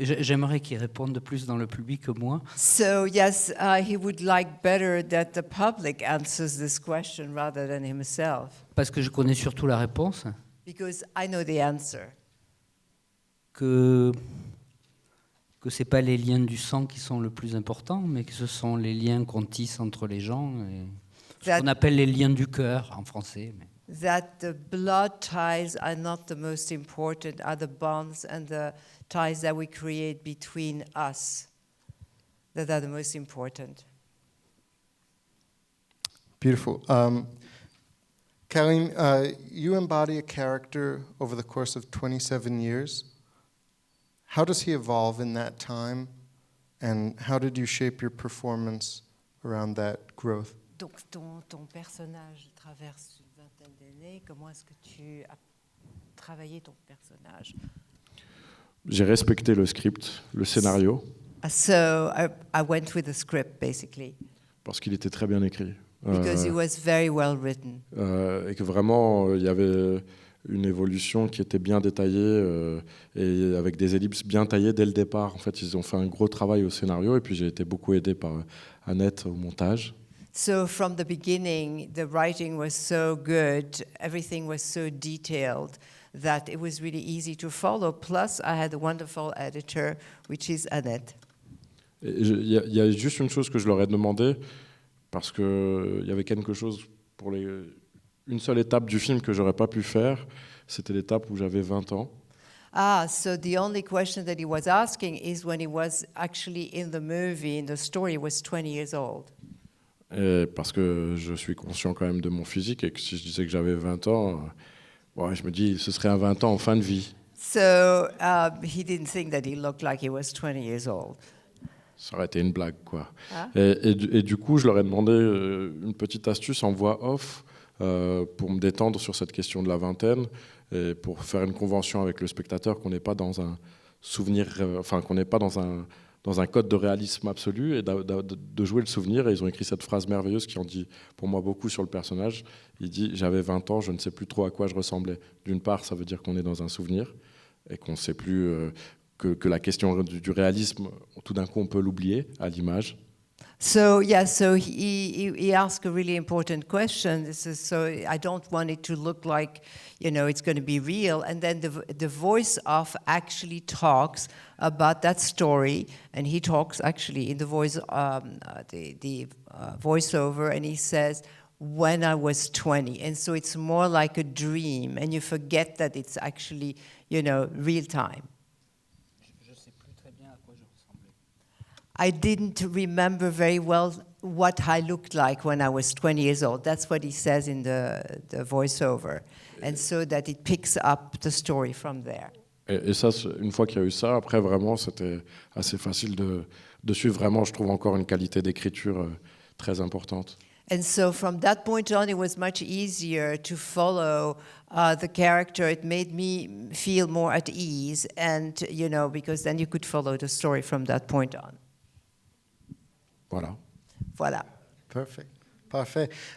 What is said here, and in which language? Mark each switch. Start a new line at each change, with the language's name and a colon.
French: J'aimerais qu'il réponde plus dans le public que moi.
English: So yes, he would like better that the public answers this question rather than himself,
French: Parce que je connais surtout la réponse.
English: because I know the answer.
French: Que c'est pas les liens du sang qui sont le plus importants, mais que ce sont les liens qu'on tisse entre les gens, et ce qu'on appelle les liens du cœur en français. Mais.
English: That the blood ties are not the most important, are the bonds and the ties that we create between us that are the most important. Beautiful. Karim, you embody a character over the course of 27 years. How does he evolve in that time, and how did you shape your performance around that growth?
French: Donc ton personnage traverse une vingtaine d'années. Comment est-ce que tu as travaillé ton personnage? J'ai respecté le script, le scénario,
English: So I went with the script basically
French: parce qu'il était très bien écrit.
English: because it was very well written.
French: Et que vraiment, il y avait une évolution qui était bien détaillée et avec des ellipses bien taillées dès le départ. En fait, ils ont fait un gros travail au scénario et puis j'ai été beaucoup aidé par Annette au montage.
English: So from the beginning, the writing was so good, everything was so detailed that it was really easy to follow. Plus, I had a wonderful editor, which is Annette.
French: Il y a juste une chose que je leur ai demandé, parce qu'il y avait quelque chose pour une seule étape du film que j'aurais pas pu faire, c'était l'étape où j'avais 20 ans.
English: So the only question that he was asking is when he was actually in the movie, in the story, he was 20 years old.
French: Et parce que je suis conscient quand même de mon physique et que si je disais que j'avais 20 ans, je me dis ce serait un 20 ans en fin de vie.
English: So he didn't think that he looked like he was 20 years old.
French: Ça aurait été une blague, quoi. Ah. Et du coup, je leur ai demandé une petite astuce en voix off pour me détendre sur cette question de la vingtaine et pour faire une convention avec le spectateur qu'on n'est pas dans un souvenir, qu'on n'est pas dans un code de réalisme absolu et de jouer le souvenir. Et ils ont écrit cette phrase merveilleuse qui en dit pour moi beaucoup sur le personnage. Il dit « J'avais 20 ans, je ne sais plus trop à quoi je ressemblais ». D'une part, ça veut dire qu'on est dans un souvenir et qu'on ne sait plus que la question du réalisme, tout d'un coup, on peut l'oublier à l'image.
English: So he asked a really important question. So I don't want it to look like, it's going to be real. And then the voice of actually talks about that story, and he talks actually in the voice, the voiceover, and he says, "When I was 20," and so it's more like a dream, and you forget that it's actually, real time. I didn't remember very well what I looked like when I was 20 years old. That's what he says in the voiceover. And so that it picks up the story from there.
French: Et ça, une fois qu'il y a eu ça, après, vraiment, c'était assez facile de suivre. Vraiment, je trouve encore une qualité d'écriture très importante.
English: And so from that point on, it was much easier to follow the character. It made me feel more at ease, and, because then you could follow the story from that point on.
French: Voilà.
English: Perfect.
French: Parfait.